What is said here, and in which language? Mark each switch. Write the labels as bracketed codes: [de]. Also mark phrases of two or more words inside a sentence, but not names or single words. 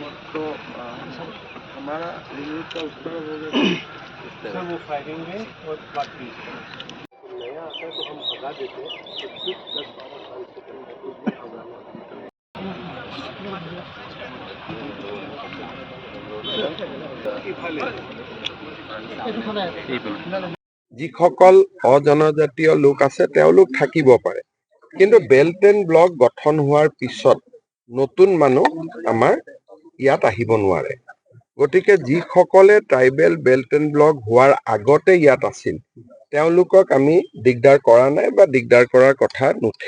[hi] तो हमारा [en] ring road [hi] का उस तरफ हो गया सर, वो फायरिंग है और बाकी नया आता है तो हम भगा देते हैं, तो सिर्फ 10-12 साल से [as] যিসকল অজনজাতীয় লোক আছে তেওঁলোক থাকিব পাৰে, কিন্তু [en] belt and block [as] গঠন হোৱাৰ পিছত নতুন মানুহ আমাৰ ইয়াত আহিব নোৱাৰে। গতিকে যিসকলে [en] tribal belt and block [as] হোৱাৰ আগতে ইয়াত আছিল তেওঁলোকক আমি দিগদাৰ কৰা নাই বা দিগদাৰ কৰাৰ কথা নুঠে।